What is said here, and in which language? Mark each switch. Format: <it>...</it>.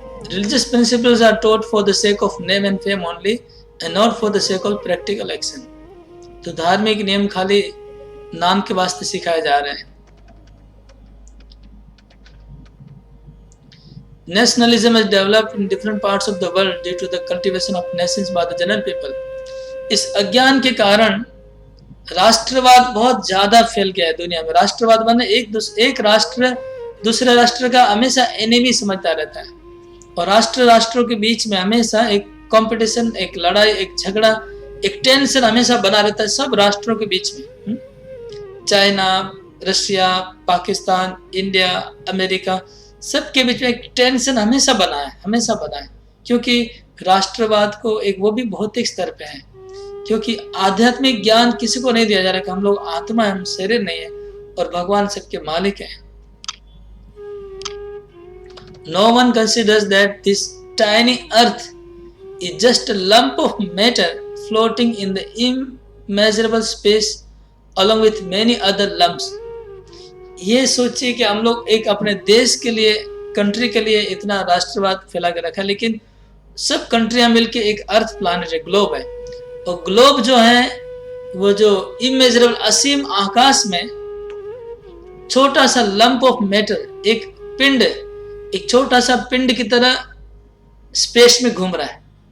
<en>Religious principles are taught for the sake of name and fame only and not for the sake of practical action.</en> <hi>तो धार्मिक नियम खाली नाम के वास्ते सिखाए जा रहे हैं।</hi> <en>Nationalism has developed in different parts of the world due to the cultivation of nations by the general people.</en> <hi>इस अज्ञान के कारण राष्ट्रवाद बहुत ज्यादा फैल गया है दुनिया में। राष्ट्रवाद माने एक राष्ट्र दूसरे राष्ट्र का हमेशा एनिमी समझता रहता है और राष्ट्रों के बीच में हमेशा एक कंपटीशन, एक लड़ाई, एक झगड़ा, एक टेंशन हमेशा बना रहता है सब राष्ट्रों के बीच में। China, Russia, Pakistan, India, America, सबके बीच में एक टेंशन हमेशा बना है, क्योंकि राष्ट्रवाद को एक वो भी भौतिक स्तर पे है, क्योंकि आध्यात्मिक ज्ञान किसी को नहीं दिया जा रहा कि हम लोग आत्मा है, हम शरीर नहीं है और भगवान सबके मालिक हैं।</hi> <en>No one considers that this tiny earth is just a lump of matter floating in the immeasurable space along with many other lumps.</en> <hi>ये सोचिए कि हम लोग एक अपने देश के लिए, कंट्री के लिए इतना राष्ट्रवाद फैला के रखा, लेकिन सब कंट्रियां मिलके एक अर्थ प्लानेट है, ग्लोब है। और ग्लोब जो है वो जो इमेजरेबल असीम आकाश में छोटा सा लंप ऑफ मैटर, एक पिंड, एक छोटा सा पिंड की तरह स्पेस में घूम रहा है।</hi>